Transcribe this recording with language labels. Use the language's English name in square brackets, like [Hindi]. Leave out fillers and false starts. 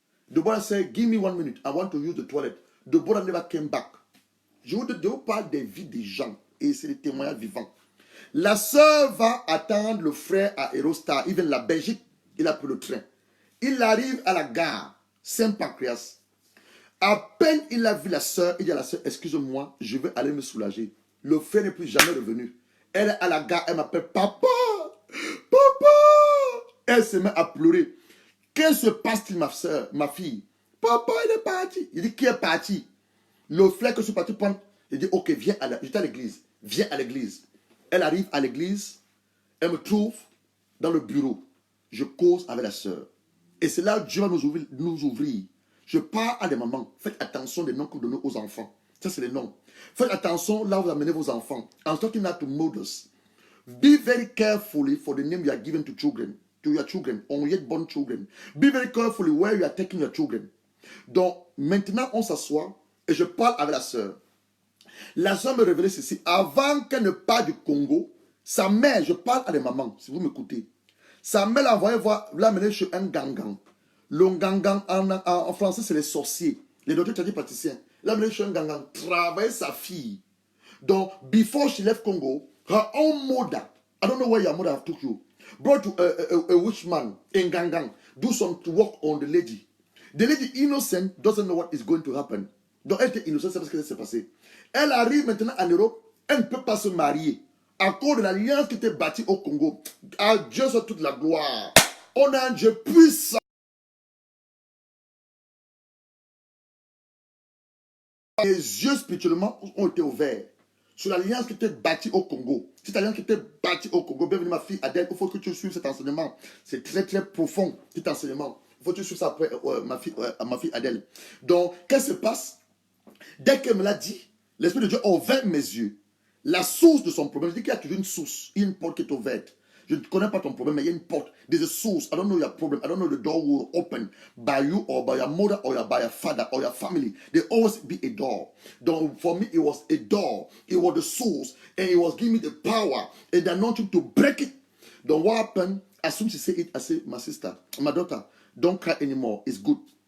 [English] The brother said, give me 1 minute, I want to use the toilet. The brother never came back. [French] Je vous parle des vies des gens et c'est des témoignages vivants. La sœur va attendre le frère à Eurostar. Il vient de la Belgique, il a pris le train. Il arrive à la gare Saint-Pancras. À peine il a vu la sœur, il dit à la sœur, excuse-moi, je vais aller me soulager. Le frère n'est plus jamais revenu. Elle est à la gare, elle m'appelle, papa, papa. Elle se met à pleurer. Qu'est-ce qui se passe-t-il, ma soeur, ma fille? Papa, il est parti. Il dit, qui est parti? Le frère que je suis parti prendre, il dit, ok, viens j'étais à l'église. Viens à l'église. Elle arrive à l'église, elle me trouve dans le bureau. Je cause avec la sœur. Et c'est là que Dieu va nous ouvrir. Je parle à des mamans. Faites attention des noms que vous donnez aux enfants. Ça, c'est les noms. Faites attention là où vous amenez vos enfants. [English] I'm talking now to mothers. Be very carefully for the name you are giving to your children, or yet born children. Be very carefully where you are taking your children. [French] Donc, maintenant, on s'assoit et je parle avec la sœur. La sœur me révélait ceci. Avant qu'elle ne parte du Congo, sa mère, je parle à des mamans, si vous m'écoutez. Sa mère l'a envoyé voir, l'a mené chez un gangan. Le gangan, en français, c'est les sorciers. Les docteurs tradipraticiens. L'a mené chez un gangan, travailler sa fille. [English] Donc, before she left Congo, her own mother, I don't know where your mother took you, brought to a witch man in Gangang, do some work on the lady. The lady innocent doesn't know what is going to happen. [French] Donc, elle était innocente, c'est parce que ça s'est passé. Elle arrive maintenant en Europe, elle ne peut pas se marier à cause de l'alliance qui était bâtie au Congo. À Dieu soit toute la gloire. On a un Dieu puissant. Les yeux spirituellement ont été ouverts sur l'alliance qui était bâtie au Congo. Cette alliance qui était bâtie au Congo. Bienvenue ma fille Adèle, il faut que tu suives cet enseignement. C'est très très profond cet enseignement. Il faut que tu suives ça après ma fille Adèle. Donc, qu'est-ce qui se passe? Dès qu'elle me l'a dit, l'Esprit de Dieu a ouvert mes yeux. La source de son problème, je dis qu'il y a toujours une source, une porte qui est ouverte. Je ne connais pas ton problème, mais il y a une porte. [English] There's a source. I don't know your problem. I don't know the door will open by you or by your mother or by your father or your family. There always be a door. Donc, for me, it was a door. It was the source. And it was giving me the power and the anointing to break it. Donc, what happened? As soon as she said it, I said, my sister, my daughter, don't cry anymore. It's good.